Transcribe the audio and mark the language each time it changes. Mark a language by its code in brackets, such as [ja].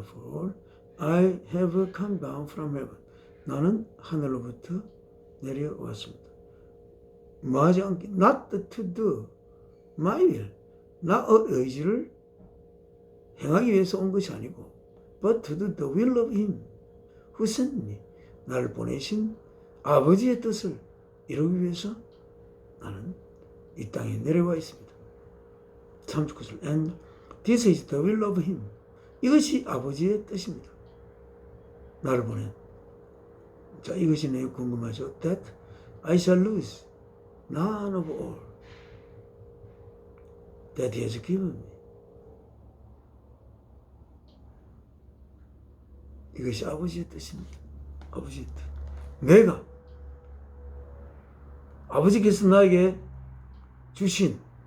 [en] For I have come down from heaven. [ko] 나는 하늘로부터 내려왔습니다. 뭐하지 않게 [en] not to do my will. [ko] 나의 의지를 행하기 위해서 온 것이 아니고 [en] but to do the will of him who sent me. [ko] 나를 보내신 아버지의 뜻을 이루기 위해서 나는 이 땅에 내려와 있습니다. [en] 39절 and this is the will of him. [ko] 이것이 아버지의 뜻입니다. 나를 보낸. 자, 이것이 내게 궁금하죠. [en] That I shall lose none of all that he has given me. [ko] 이것이 아버지의 뜻입니다. 아버지의 뜻. 내가 아버지께서 나에게 주신